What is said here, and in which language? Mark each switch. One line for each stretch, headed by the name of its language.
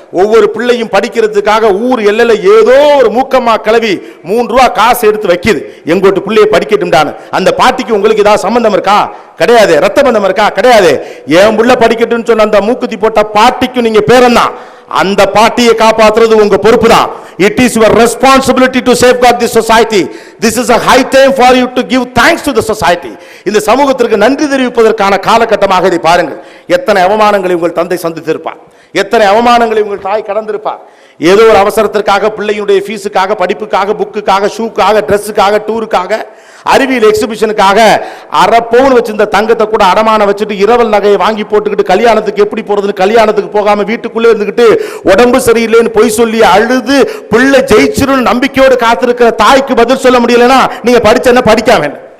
Tamil: ஒவ்வொரு பிள்ளையும் படிக்கிறதுக்காக ஊர் எல்லையில ஏதோ ஒரு மூக்கம்மா கிளவி 3 ரூபா காசு எடுத்து வைக்குது, எங்கோட்டு பிள்ளையை படிக்கட்டும்டான்னு. அந்த பாட்டிக்கு உங்களுக்கு ஏதாவது சம்பந்தம் இருக்கா? கிடையாது. ரத்த பந்தம் இருக்கா? கிடையாது. என் புள்ள படிக்கட்டும்னு சொன்ன அந்த மூக்குத்தி போட்ட பாட்டிக்கும் நீங்க பேரந்தான். அந்த பாட்டியை காப்பாற்றுறது உங்க பொறுப்பு தான்.
English: It is your responsibility to safeguard this society. This is a high time for you to give thanks to the society.
Tamil: இந்த சமூகத்திற்கு நன்றி தெரிவிப்பதற்கான காலகட்டமாக இதை பாருங்கள். எத்தனை அவமானங்களை உங்கள் தந்தை சந்தித்திருப்பார், எத்தனை அவமானங்களை உங்கள் தாய் கடந்திருப்பார். ஏதோ ஒரு அவசரத்திற்காக, பிள்ளையினுடைய ஃபீஸுக்காக, படிப்புக்காக, புக்குக்காக, ஷூக்காக, ட்ரெஸ்ஸுக்காக, டூருக்காக, அறிவியல் எக்ஸிபிஷனுக்காக 1/2 பவுன் வச்சிருந்த தங்கத்தை கூட அடமான வச்சுட்டு இரவல் நகையை வாங்கி போட்டுக்கிட்டு கல்யாணத்துக்கு எப்படி போறதுன்னு கல்யாணத்துக்கு போகாம வீட்டுக்குள்ளே இருந்துகிட்டு உடம்பு சரியில்லைன்னு பொய் சொல்லி அழுது பிள்ளை ஜெயிச்சிரும் நம்பிக்கையோடு காத்திருக்கிற தாய்க்கு பதில் சொல்ல முடியலன்னா நீங்க படிச்ச என்ன படிக்காம?